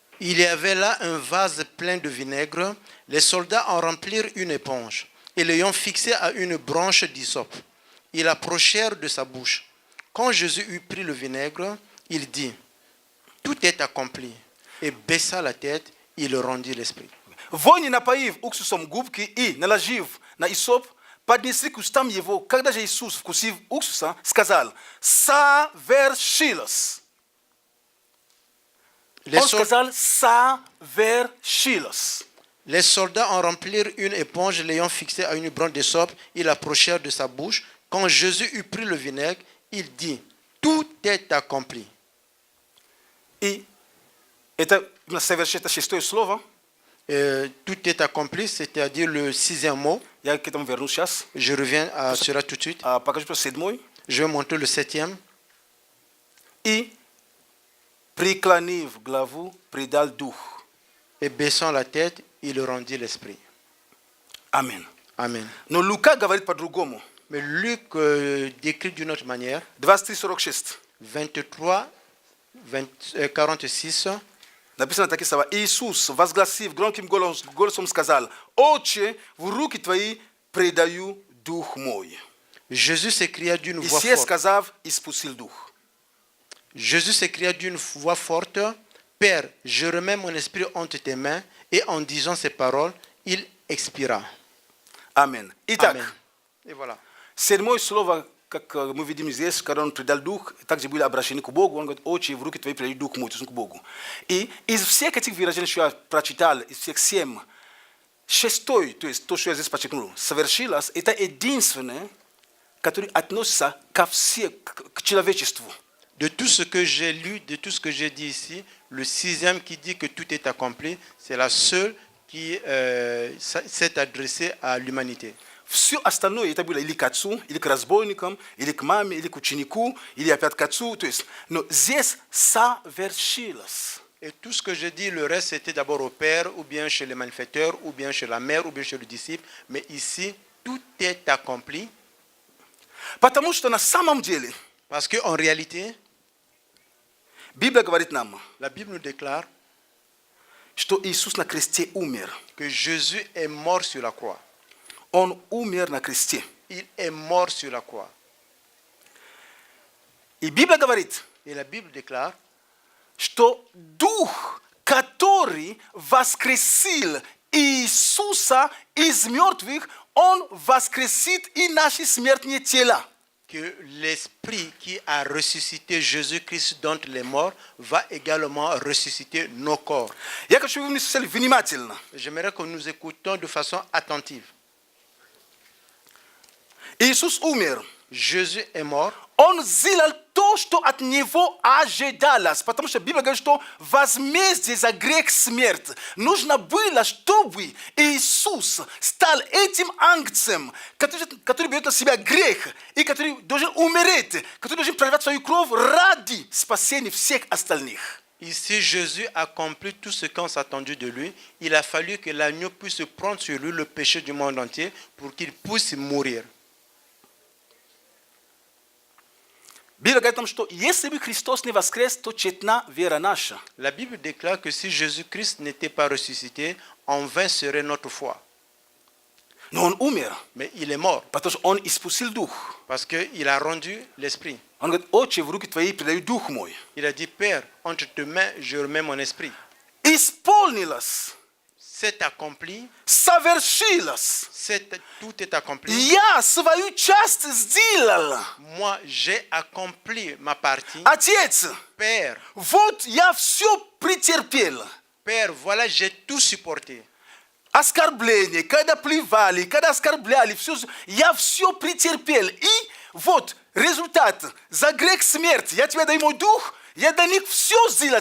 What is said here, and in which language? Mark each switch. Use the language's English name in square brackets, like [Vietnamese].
[French] Il y avait là un vase plein de vinaigre. Les soldats en remplirent une éponge et l'ayant fixé à une branche d'hysope, ils approchèrent de sa bouche. Quand Jésus eut pris le vinaigre, il dit, tout est accompli. Et baissa la tête, il rendit l'esprit. [Russian] Воины, напоив уксусом губки и наложив на исоп, поднесли к устам его, когда же Иисус, вкусив уксуса, сказал, совершилось. Он сказал, совершилось. [French] Les soldats en remplirent une éponge, l'ayant fixée à une branche de sope, ils l'approchèrent de sa bouche. Quand Jésus eut pris le vinaigre, il dit, tout est accompli. [Russian] И это совершит шестое слово. [French] Tout est accompli, c'est-à-dire le 6e mot. [Russian] Я к этому вернусь сейчас. [French] Je reviens à cela tout de suite. [Russian] Покажу просто 7. [French] Je vais montrer le 7e. [Russian] И, преклонив главу, предал дух. [French] Et baissant la tête, il rendit l'esprit. [Russian] Аминь. [French] Amen. [Russian] Но Лука говорит по-другому. [French] Mais Luc décrit d'une autre manière. 23:46. 23, 46. [Russian] Написано такие слова. Иисус, возгласив громким голосом, сказал, «Отче, в руки твои предаю дух мой». [French] Jésus s'écria d'une [Russian] И [French] voix [Russian] все [French] forte. [Russian] сказав, испустил дух. [French] Jésus s'écria d'une voix forte, Père, je remets mon esprit entre tes mains. Et en disant ces paroles, il expira. [Russian] Аминь. Итак, [French] Amen. Et voilà. [Russian] седьмое слово, как мы видим здесь, когда он предал дух, также были обращены к Богу. Он говорит, «Отче, в руки твои предаю дух мой», то есть к Богу. И из всех этих выражений, что я прочитал, из всех 7, шестой, то есть то, что я здесь подчеркнул, совершилось, это единственное, которое относится к человечеству. [French] De tout ce que j'ai lu, de tout ce que j'ai dit ici, le 6e qui dit que tout est accompli, c'est la seule qui s'est adressée à l'humanité. [Russian] Все остальное, это было или к отцу, или к разбойникам, или к маме, или к ученику, или опять к отцу. То есть, но здесь совершилось. [French] Et tout ce que je dis, le reste, c'était d'abord au père, ou bien chez les malfaiteurs, ou bien chez la mère, ou bien chez le disciple. Mais ici, tout est accompli. [Russian] Потому что на самом деле, [French] Parce qu'en réalité, [Russian] Библия говорит нам, [French] la Bible nous déclare [Russian] что Иисус на кресте умер. [French] que Jésus est mort sur la croix. [Russian] Он умер на кресте. [French] Il est mort sur la croix. [Russian] И Библия говорит, [French] Et la Bible déclare [Russian] что Дух, который воскресил Иисуса из мертвых, Он воскресит и наши смертные тела. [French] que l'Esprit qui a ressuscité Jésus-Christ d'entre les morts va également ressusciter nos corps. [Russian] Я хочу, чтобы вы слушали внимательно. [French] J'aimerais que nous écoutons de façon attentive. [Russian] Иисус умер. [French] Jésus est mort. [Russian] Он сделал то, что от него ожидалось. Потому что Библия говорит, что возмездие за грех смерть. Нужно было, чтобы Иисус стал этим ангцем, который берет на себя грех, и который должен умереть, который должен проливать свою кровь ради спасения всех остальных. [French] Ici, Jésus a accompli tout ce qu'on s'attendait de lui. Il a fallu que l'agneau puisse prendre sur lui le péché du monde entier pour qu'il puisse mourir. [Russian] Библия говорит нам, что если бы Христос не воскрес, то тщетна вера наша. [French] La Bible déclare que si Jésus-Christ n'était pas ressuscité, en vain serait notre foi. [Russian] Но Он умер, [French] Mais il est mort [Russian] потому что Он испустил дух. [French] parce qu'il a rendu l'esprit. [Russian] Он говорит, «Отче, в руки твои предаю дух мой». [French] Il a dit, Père, entre tes mains, je remets mon esprit. [Russian] Исполнилось, [French] C'est accompli, [Russian] совершилось. [French] tout est accompli. [Russian] Я свою часть сделал. [French] Moi, j'ai accompli ma partie. [Russian] Отец, [French] Père, [Russian] вот я все претерпел. [French] Père, voilà, j'ai tout supporté. [Russian] Оскорбление, когда плевали, когда оскорбляли, все, я все претерпел. И вот результат. За грех смерть. Я тебе даю мой дух, я для них все сделал.